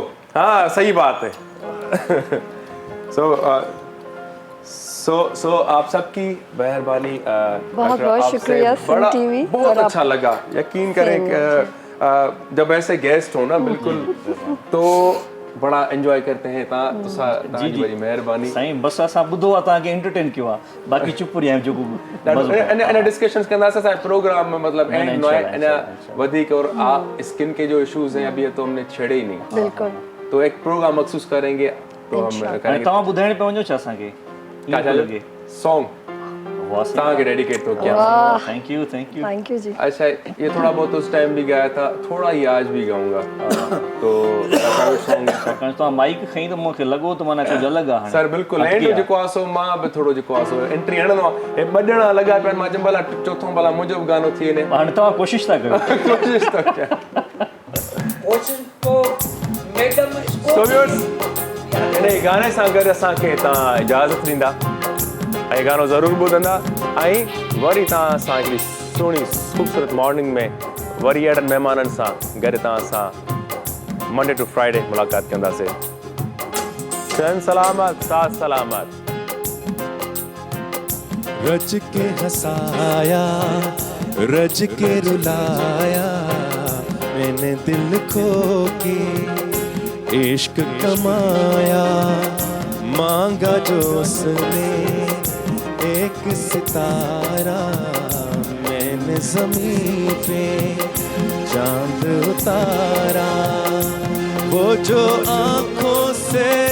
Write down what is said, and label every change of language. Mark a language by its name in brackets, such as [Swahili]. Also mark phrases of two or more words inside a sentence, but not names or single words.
[Urdu] ہاں صحیح بات ہے۔ سو آپ سب کی مہربانی, بہت شکریہ سنگھ ٹی وی, بہت اچھا لگا. یقین کریں جب ایسے گیسٹ ہو نا، بالکل تو بڑا انجوائے کرتے ہیں. جی بڑی مہربانی [Sindhi] साईं, बस असां ॿुधो आहे तव्हांखे एंटरटेन कयो आहे, बाकी चुप रहिया आहियूं जेको इन डिस्कशंस कंदासीं असां प्रोग्राम में, मतलब एंड वधिक। [Urdu] اور اسکن کے جو ایشوز ہیں ابھی تو ہم نے چھیڑے ہی نہیں, بالکل. تو ایک پروگرام مخصوص کریں گے تو ہم کریں گے. [Sindhi] तव्हां ॿुधाइण पे वञो छा असांखे [Urdu] سانگ کے ڈیڈیکیٹ تو کیا. [English] thank you जी। [Urdu] اچھا یہ تھوڑا بہت اس ٹائم بھی گایا تھا، تھوڑا ہی آج بھی گاؤں گا. तो [Sindhi] सॉन्ग तो माइक खई तो मूंखे लॻो त माना कुझु अलॻि आहे सर। बिल्कुल एंड जेको आसो मां बि थोरो जेको आसो एंट्री हणंदो हे बजणा लॻा पिया, मां जंबला चौथों भला मुंहिंजो बि गानो थी वञे। हाणे तव्हां कोशिशि था कयो। [Urdu] کوشش تو کیا मैडम [Sindhi] सो व्यूअर्स, इन गाने सां गॾु असांखे तव्हां इजाज़त ॾींदा ऐं गानो ज़रूरु ॿुधंदा, ऐं वरी तव्हां सां हिकिड़ी सुहिणी ख़ूबसूरत मॉर्निंग में वरी अहिड़नि महिमाननि सां गॾु तव्हां सां [English] Monday to Friday [Sindhi] मुलाक़ात कंदासीं। [Urdu] چین سلامت، ساتھ سلامت. رج کے ہنسایا، رج کے رلایا، میں نے دل کھو کے عشق کمایا، مانگا جو اس نے ایک ستارا، میں نے زمین پہ چاند اتارا، وہ جو آنکھوں سے,